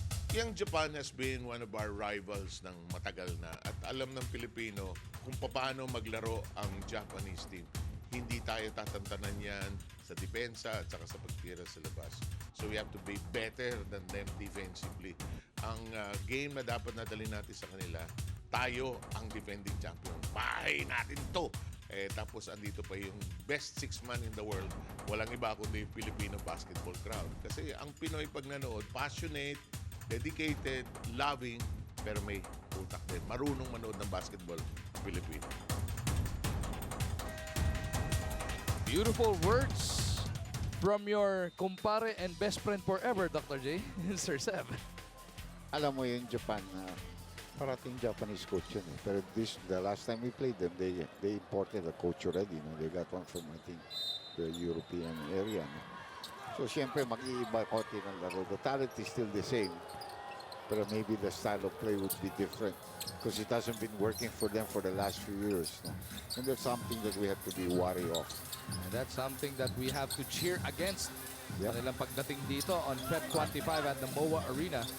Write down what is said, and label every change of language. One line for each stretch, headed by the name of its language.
Filipino: Yang Japan
English: has been one of our rivals
Filipino: ng matagal na at alam ng Pilipino kung paano maglaro ang Japanese team. Hindi tayo tatantanan yan sa depensa at saka sa pagtira sa labas.
English: So we have to be better than them defensively.
Filipino: Ang game na dapat nadali natin sa kanila, tayo ang defending champion. Bahay natin to! Tapos andito pa yung
English: best 6-man in the world.
Filipino: Walang iba kundi yung Filipino basketball crowd. Kasi ang Pinoy pag nanood,
English: passionate, dedicated, loving,
Filipino: pero may utak din. Marunong manood ng basketball, Filipino.
English: Beautiful words from your kumpare and best friend forever, Dr. J. Sir Seb.
Filipino: Alam mo yung Japan na parating Japanese coach yun eh.
English: Pero the last time we played them, they imported a coach already. No? They got one from, I think, the European area. No?
Filipino: So, siyempre, mag-iiba konti ng laro.
English: The talent is still the same. Pero maybe the style of play would be different because it hasn't been working for them for the last few years. No? And that's something that we have to be wary of. And that's something that we have to cheer against. Yep.
Filipino: Kanilang pagdating dito
English: on Feb 25 at the MOA Arena.